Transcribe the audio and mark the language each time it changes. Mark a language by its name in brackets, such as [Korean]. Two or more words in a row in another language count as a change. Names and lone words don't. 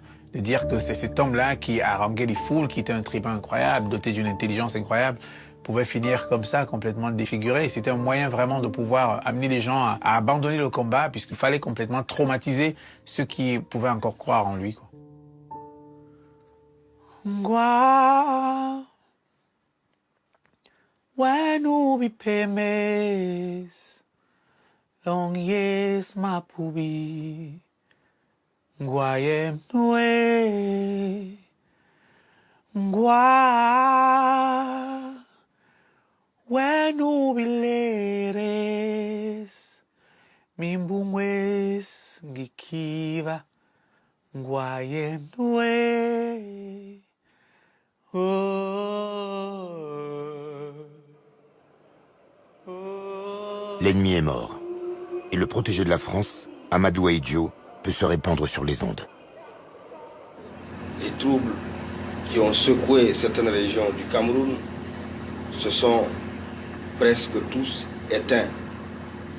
[French] De dire que c'est cet homme-là qui a harangué les foules, qui était un tribun incroyable, doté d'une intelligence incroyable, pouvait finir comme ça, complètement défiguré. C'était un moyen vraiment de pouvoir amener les gens à abandonner le combat, puisqu'il fallait complètement traumatiser ceux qui pouvaient encore croire en lui, quoi. [Basaa] Ngwa, wenu bipemes, long yes mapubi, ngwayem nwe, ngwa, wenu bileres, mimbungwes ngikiva, ngwayem nwe. [French] L'ennemi est mort. Et le protégé de la France, Amadou Ahidjo, peut se répandre sur les ondes. Les troubles qui ont secoué certaines régions du Cameroun se sont presque tous éteints.